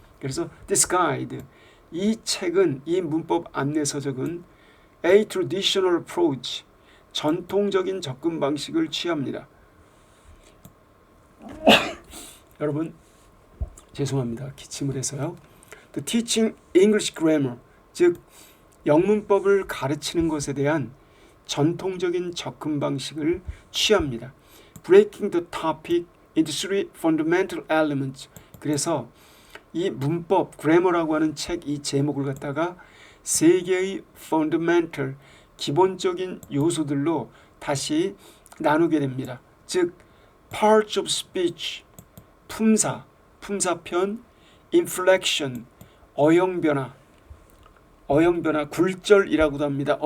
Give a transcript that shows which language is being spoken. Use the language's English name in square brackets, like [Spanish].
[Korean] 그래서 [English] this guide, [Korean] 이 책은, 이 문법 안내서적은 [English] a traditional approach, [Korean] 전통적인 접근 방식을 취합니다. 여러분 죄송합니다. 기침을 해서요. [English] The teaching English grammar, [Korean] 즉 영문법을 가르치는 것에 대한 전통적인 접근 방식을 취합니다. [English] Breaking the topic into three fundamental elements. [Korean] 그래서 이 문법, grammar라고 하는 책 이 제목을 갖다가 세 개의 fundamental, 기본적인 요소들로 다시 나누게 됩니다. 즉 [English] parts of speech, [Korean] 품사, 품사편, inflection, 어영변화, 굴절이라고도 합니다.